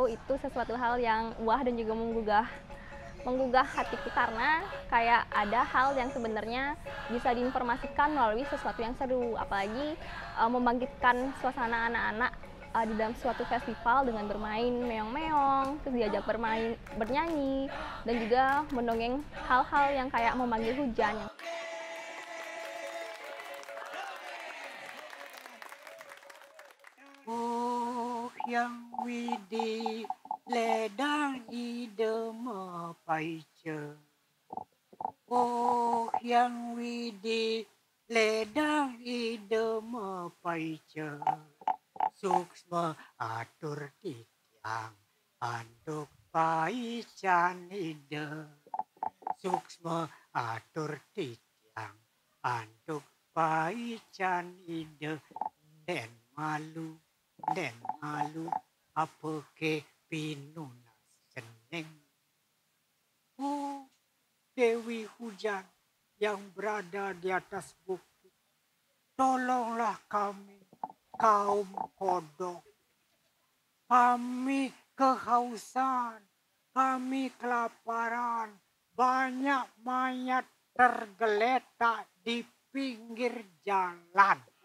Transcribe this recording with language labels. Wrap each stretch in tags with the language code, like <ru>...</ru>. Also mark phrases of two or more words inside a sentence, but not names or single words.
<id>Itu sesuatu hal yang wah dan juga menggugah hatiku karena kayak ada hal yang sebenarnya bisa diinformasikan melalui sesuatu yang seru, apalagi membangkitkan suasana anak-anak di dalam suatu festival dengan bermain meong-meong, terus diajak bernyanyi, dan juga mendongeng hal-hal yang kayak memanggil hujan.</id> <ban>Oh yang widi ledang ide mapaice. Oh yang widi ledang ide mapaice. Suksma atur titiang anduk paican ide. Suksma atur titiang anduk paican ide. Den malu apa ke pinunas seneng.</ban> <id>Oh, Dewi Hujan yang berada di atas bukit, tolonglah kami, kaum kodok. Kami kehausan, kami kelaparan, banyak mayat tergeletak di pinggir jalan.</id>